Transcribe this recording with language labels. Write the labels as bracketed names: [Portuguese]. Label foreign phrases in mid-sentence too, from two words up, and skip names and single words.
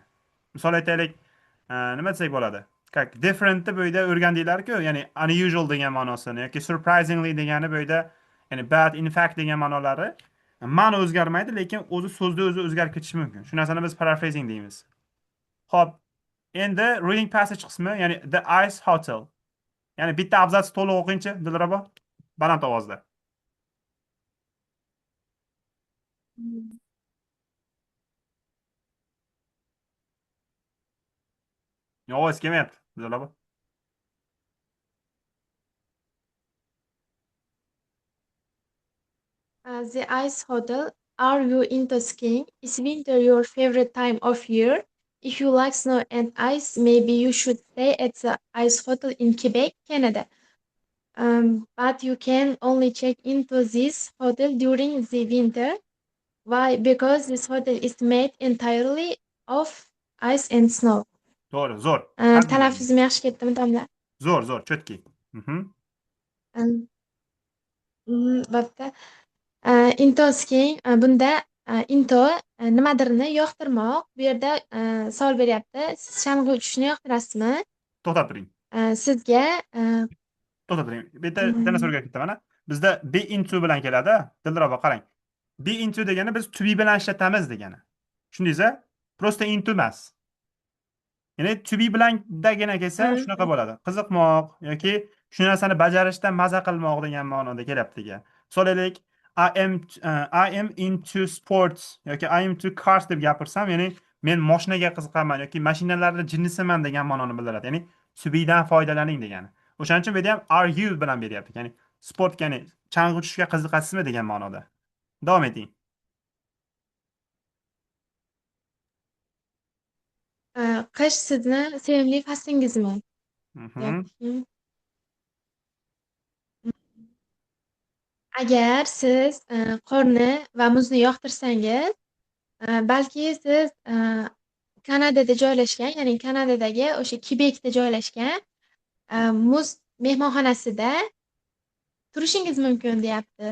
[Uzbek] Misol aytaylik, nima desak bo'ladi? Как differentni bu yerda o'rgandinglar-ku, ya'ni unusual degan ma'nosini yoki surprisingly degani bu yerda, ya'ni bad, [English] in fact [Uzbek] degan ma'nolari ma'no o'zgarmaydi, lekin o'zi so'zda o'zi o'zgarib ketishi mumkin. Shu narsani biz paraphrasing deymiz. Xo'p, endi [English] reading passage [Uzbek] qismi, ya'ni The Ice Hotel. Ya'ni bitta abzats to'liq o'qingchi, Dilrabo. Baland ovozda. Ovoz kelmayapti, Dilrabo. [English] The Ice Hotel. Are you into skiing? Is winter your favorite time of year? If you like snow and ice, maybe you should stay at the Ice Hotel in Quebec, Canada. But you can only check into this hotel during the winter. Why? Because this hotel is made entirely of ice and snow. [Uzbek] To'g'ri, zo'r. Talaffuzim yaxshi ketdimi, domla? Zo'r, zo'r, cho'tki. Bo'pti. [English] Into skiing. [Uzbek] Bunda into nimadirni yoqtirmoq. Bu yerda savol beryapti. Siz shang'il uchishni yoqtirasizmi? To'xtab turing. Sizga To'xtab turing. Bitta narsa o'rgatib ketaman. Bizda [English] be into [Uzbek] bilan keladi. Dilrabo, qarang. [English] Be into [Uzbek] degani biz [English] to be [Uzbek] bilan ishlatamiz degani. Tushundingiz-a? Prosta into emas. Ya'ni [English] to be [Uzbek] bilan dagina kelsa shunaqa bo'ladi. Qiziqmoq yoki shu narsani bajarishdan maza qilmoq degan ma'noda kelyapti degan. So'raylik, [English] I am into sports [Uzbek] yoki [English] I am into cars [Uzbek] deb gapirsam, ya'ni men mashinaga qiziqaman yoki mashinalarni jinnisiman degan ma'noni bildiradi. Ya'ni [English] to be [Uzbek] dan foydalaning degani. O'shaning uchun bu yerda ham [English] are you [Uzbek] bilan beryapti. Ya'ni sportga, ya'ni chang'i uchishga qiziqasizmi degan ma'noda. Davom eting. Qish sizni sevimli faslingizmi? Mhm. Yoki agar siz qorni va muzni yoqtirsangiz, balki siz Kanadada joylashgan, ya'ni Kanadadagi o'sha Kebekda joylashgan muz mehmonxonasida turishingiz mumkin deyapti.